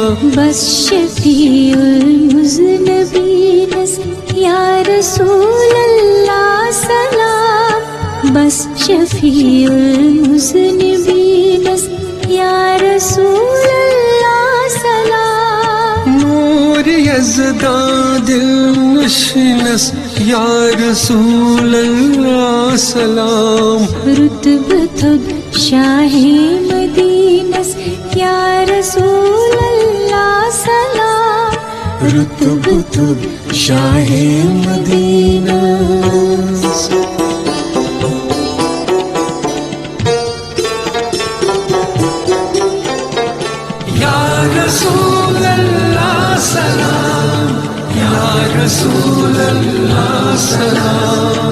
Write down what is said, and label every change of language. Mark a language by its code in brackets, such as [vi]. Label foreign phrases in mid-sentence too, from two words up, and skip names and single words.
[ks] بس [ar] شفیع المذنبین یا رسول اللہ [ks] سلام. بس [ar] شفیع المذنبین یا رسول اللہ [ks] سلام. نور یزداں دل نشینس [ar] یا رسول اللہ [ks] سلام. رتب تھد شاہ مدینس [ar] یا رسول اللہ [ks] سلام. رتب تد شاہ مدینہ. [ar] یا رسول اللہ [ks] سلام، [ar] یا رسول اللہ [ks] سلام.